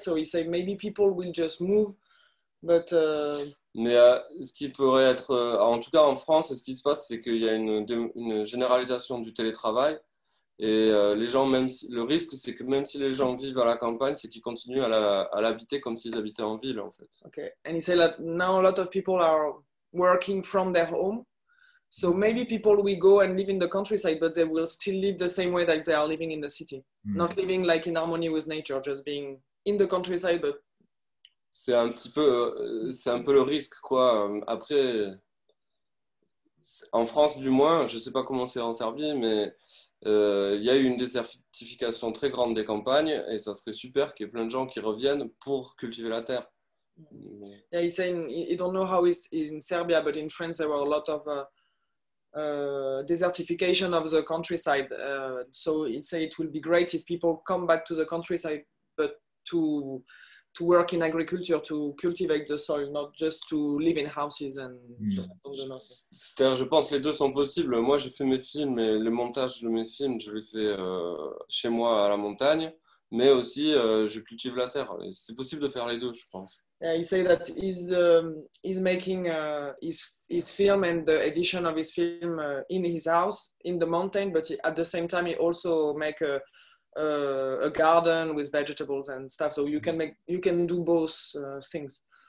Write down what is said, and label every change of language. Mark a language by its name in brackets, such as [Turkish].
[English] So he said maybe people will just move, but [French] mais ce qui pourrait être, en tout cas en France, ce qui se passe, c'est qu'il y a une généralisation du télétravail. Et les gens, le risque, c'est que même si les gens vivent à la campagne, c'est qu'ils continuent à l'habiter comme s'ils habitaient en ville, en fait. [English] Okay, and he said that now a lot of people are working from their home, so maybe people will go and live in the countryside, but they will still live the same way that they are living in the city, not living like in harmony with nature, just being in the countryside. But [French] c'est un peu le risque, quoi. Après, en France, du moins, je sais pas comment c'est en Serbie, mais il y a eu une désertification très grande des campagnes et ça serait super qu'il y ait plein de gens qui reviennent pour cultiver la terre. [English] Yeah, he's saying he don't know how it's in Serbia, but in France there were a lot of desertification of the countryside. So he'd say it will be great if people come back to the countryside, but to work in agriculture, to cultivate the soil, not just to live in houses and [French] C'est-à-dire, je pense que les deux sont possibles. Moi, j'ai fait mes films et le montage de mes films, je l'ai fait chez moi à la montagne, mais aussi je cultive la terre. C'est possible de faire les deux, je pense. [English] Yeah, he said that he's making his film and the edition of his film in his house in the mountain, but at the same time he also make a garden with vegetables and stuff, so you can do both things.